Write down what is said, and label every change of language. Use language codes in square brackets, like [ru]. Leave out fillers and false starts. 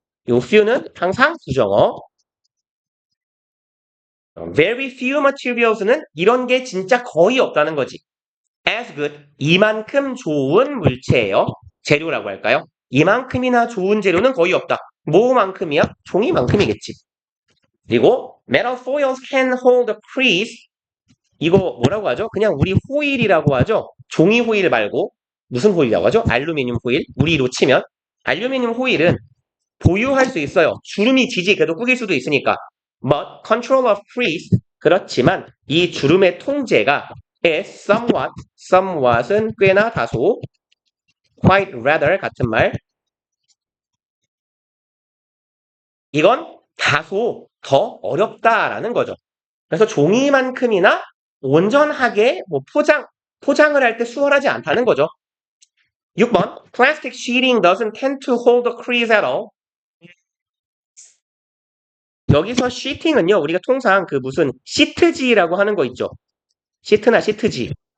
[ko] 요 few는 항상 부정어. [en] very few materials [ko] 는 이런 게 진짜 거의 없다는 거지. [en] as good [ko] 이만큼 좋은 물체예요. 재료라고 할까요? 이만큼이나 좋은 재료는 거의 없다. 뭐만큼이야? 종이만큼이겠지. 그리고 [en] metal foils can hold crease. [ko] 이거 뭐라고 하죠? 그냥 우리 호일이라고 하죠. 종이 호일 말고 무슨 호일이라고 하죠? 알루미늄 호일. 우리로 치면 알루미늄 호일은 보유할 수 있어요. 주름이 지지 그래도 꾸길 수도 있으니까. [en] But control of crease [ko] 그렇지만 이 주름의 통제가 [en] is somewhat [ko] 은 꽤나 다소 [en] quite rather [ko] 같은 말 이건 다소 더 어렵다라는 거죠. 그래서 종이만큼이나 온전하게 뭐 포장을 할 때 수월하지 않다는 거죠. [en] 6번 Plastic sheeting doesn't tend to hold a crease at all. [ko] 여기서 sheeting은요 우리가 통상 그 무슨 시트지라고 하는 거 있죠. 시트나 시트지.